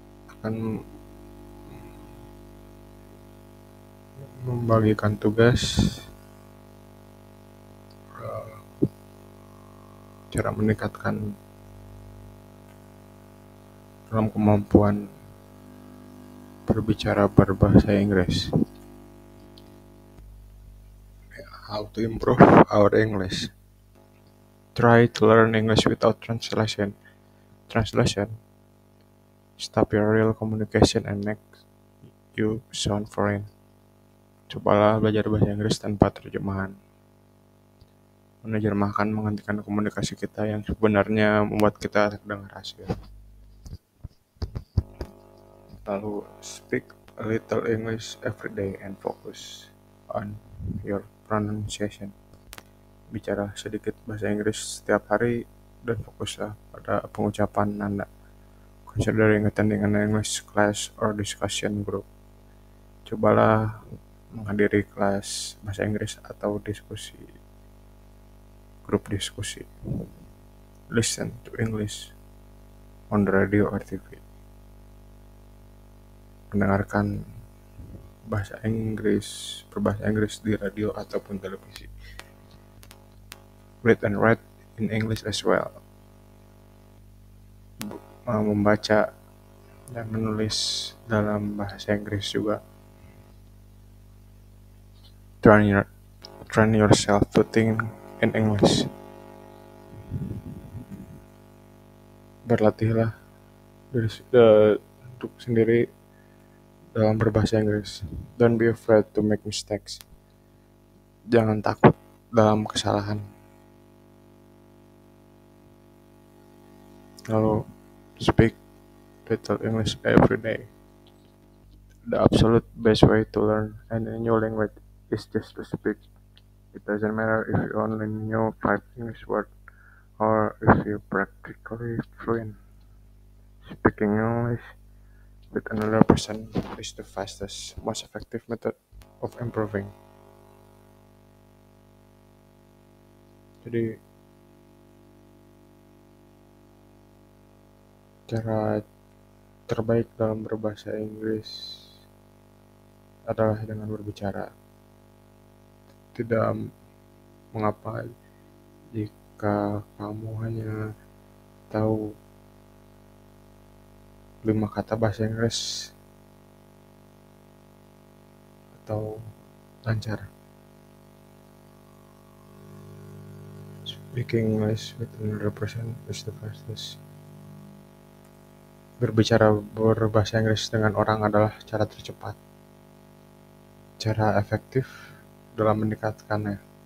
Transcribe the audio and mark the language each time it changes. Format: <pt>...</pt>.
<id>Akan membagikan tugas cara meningkatkan dalam kemampuan berbicara berbahasa Inggris.</id> <en>How to improve our English. Try to learn English without translation. Stop your real communication and make you sound foreign.</en> <id>Cobalah belajar bahasa Inggris tanpa terjemahan. Menerjemahkan menghentikan komunikasi kita yang sebenarnya membuat kita terdengar asing.</id> <en>Lalu, speak a little English every day and focus on your pronunciation.</en> <id>Bicara sedikit bahasa Inggris setiap hari dan fokuslah pada pengucapan Anda.</id> <en>Considering attending an English class or discussion group.</en> <id>Cobalah menghadiri kelas bahasa Inggris atau grup diskusi.</id> <en>Listen to English on the radio or TV.</en> <id>Mendengarkan berbahasa Inggris di radio ataupun televisi.</id> <en>Read and write in English as well.</en> <id>Membaca dan menulis dalam bahasa Inggris juga.</id> <en>Train yourself to think in English.</en> <id>Berlatihlah untuk sendiri dalam berbahasa Inggris.</id> <en>Don't be afraid to make mistakes.</en> <id>Jangan takut dalam kesalahan.</id> <en>Lalu, speak little English every day. The absolute best way to learn any new language is just to speak. It doesn't matter if you only know 5 English words or if you're practically fluent. Speaking English with another person is the fastest, most effective method of improving.</en> <id>Jadi, cara terbaik dalam berbahasa Inggris adalah dengan berbicara. Tidak mengapa jika kamu hanya tahu 5 kata bahasa Inggris atau lancar.</id> <en>Speaking English with another person is the fastest.</en> <id>Berbicara berbahasa Inggris dengan orang adalah cara tercepat, cara efektif dalam meningkatkannya.</id>